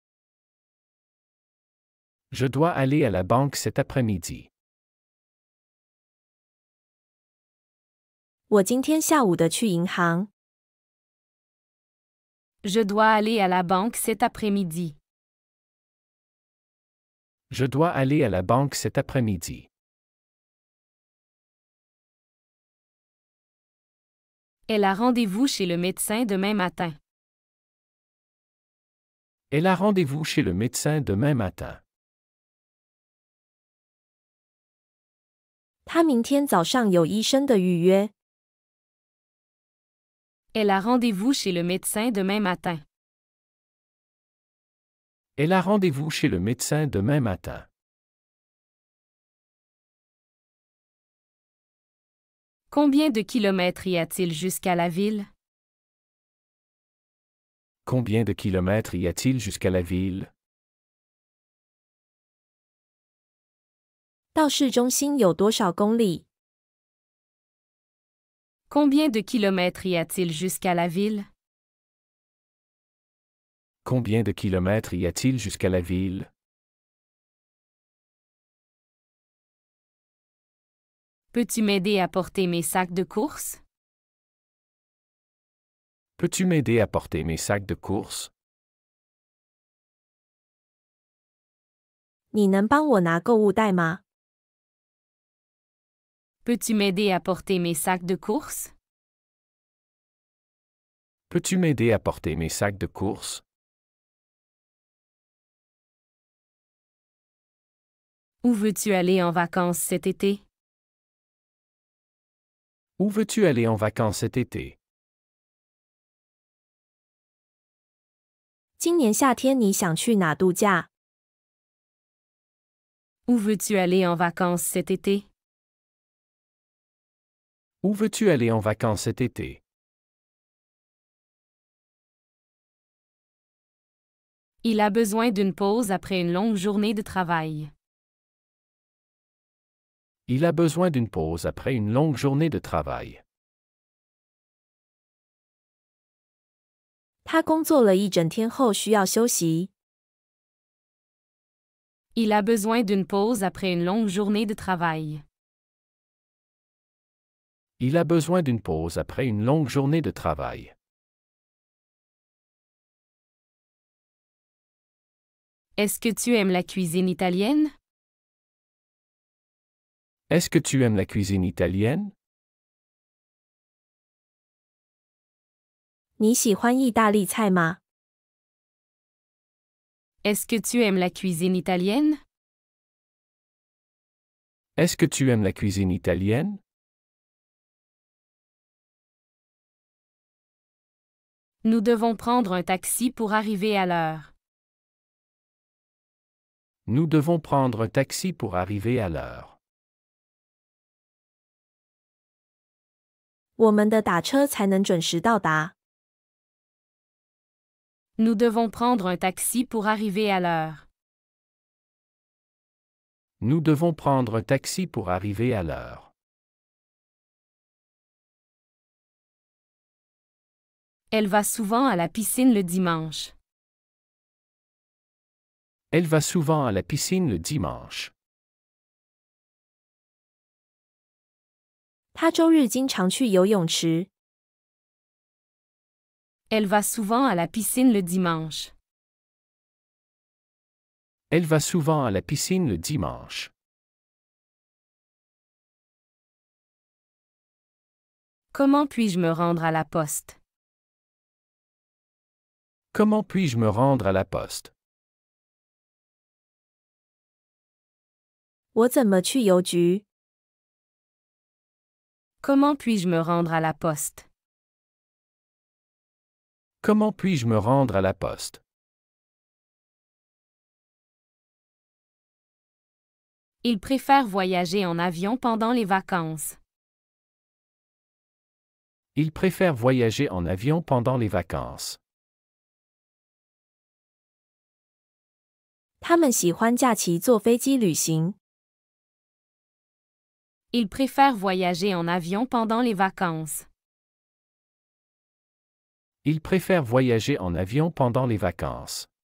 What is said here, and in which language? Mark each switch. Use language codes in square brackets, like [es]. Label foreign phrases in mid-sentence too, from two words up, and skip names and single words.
[fr] Je dois aller à la banque cet après-midi. [zh] 我今天下午的去银行。 [fr] Je dois aller à la banque cet après-midi. Je dois aller à la banque cet après-midi. Elle a rendez-vous chez le médecin demain matin. Elle a rendez-vous chez le médecin demain matin. [zh] 他明天早上有医生的预约。 [fr] Elle a rendez-vous chez le médecin demain matin. Elle a rendez-vous chez le médecin demain matin. Combien de kilomètres y a-t-il jusqu'à la ville? Combien de kilomètres y a-t-il jusqu'à la ville? [zh] 到市中心有多少公里？ [fr] Combien de kilomètres y a-t-il jusqu'à la ville? Combien de kilomètres y a-t-il jusqu'à la ville? Peux-tu m'aider à porter mes sacs de course? Peux-tu m'aider à porter mes sacs de course? [zh] 你能帮我拿购物袋吗？ [fr] Peux-tu m'aider à porter mes sacs de course? Peux-tu m'aider à porter mes sacs de course? Où veux-tu aller en vacances cet été? Où veux-tu aller en vacances cet été? [zh] 今年夏天你想去哪度假？ [fr] Où veux-tu aller en vacances cet été? Où veux-tu aller en vacances cet été? Il a besoin d'une pause après une longue journée de travail. Il a besoin d'une pause après une longue journée de travail. [zh] 他工作了一整天后需要休息。 [fr] Il a besoin d'une pause après une longue journée de travail. Il a besoin d'une pause après une longue journée de travail. Est-ce que tu aimes la cuisine italienne? Est-ce que tu aimes la cuisine italienne? [zh] 你喜欢意大利菜吗？ [fr] Est-ce que tu aimes la cuisine italienne? Est-ce que tu aimes la cuisine italienne? Nous devons prendre un taxi pour arriver à l'heure. Nous devons prendre un taxi pour arriver à l'heure. [zh] 我们的打车才能准时到达。 [fr] Nous devons prendre un taxi pour arriver à l'heure. Nous devons prendre un taxi pour arriver à l'heure. Elle va souvent à la piscine le dimanche. Elle va souvent à la piscine le dimanche. [zh] 他周日经常去游泳池。 [fr] Elle va souvent à la piscine le dimanche. Elle va souvent à la piscine le dimanche. Comment puis-je me rendre à la poste? Comment puis-je me rendre à la poste? [zh] 我怎么去邮局？ [fr] Comment puis-je me rendre à la poste? Comment puis-je me rendre à la poste? Il préfère voyager en avion pendant les vacances. Il préfère voyager en avion pendant les vacances. [zh] 他们喜欢假期坐飞机旅行。 [fr] Il préfère voyager en avion pendant les vacances. Il préfère voyager en avion pendant les vacances.